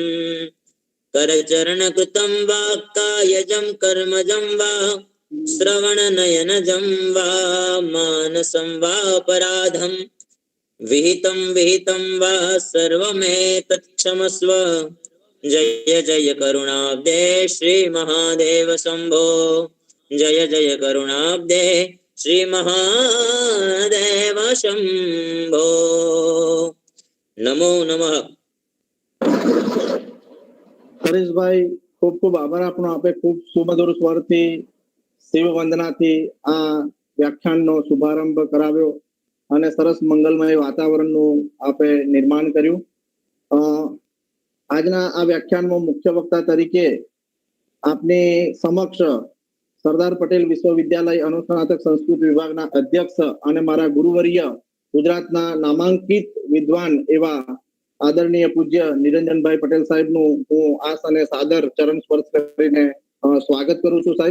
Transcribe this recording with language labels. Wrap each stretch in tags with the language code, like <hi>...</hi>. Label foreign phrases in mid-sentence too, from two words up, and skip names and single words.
<sa>करचरणकृतं वा कायजं कर्मजं वा श्रवणनयनजं वा मानसं वा अपराधं विहितं वा सर्वमेतत् क्षमस्व जय जय करुणाब्दे श्री महादेव शंभो जय जय करुणाब्दे श्री महादेव शंभो नमो नमः.</sa> <gu>હરેશભાઈ ખૂબ ખૂબ આભાર આપણો. આપે ખૂબ સુમધુર સ્વરથી શિવ વંદનાથી આ વ્યાખ્યાનનો શુભારંભ કરાવ્યો અને સરસ મંગલમય વાતાવરણનું આપે નિર્માણ કર્યું. આજના આ વ્યાખ્યાનમાં મુખ્ય વક્તા તરીકે આપની સમક્ષ સરદાર પટેલ વિશ્વવિદ્યાલય અનુસ્નાતક સંસ્કૃત વિભાગના અધ્યક્ષ અને મારા ગુરુવર્ય ગુજરાતના નામાંકિત વિદ્વાન એવા આદરણીય પૂજ્ય નિરંજનભાઈ પટેલ સાહેબનું હું આસ અને સાદર ચરણ સ્પર્શ કરીને સ્વાગત કરું છું સાહેબ.</gu>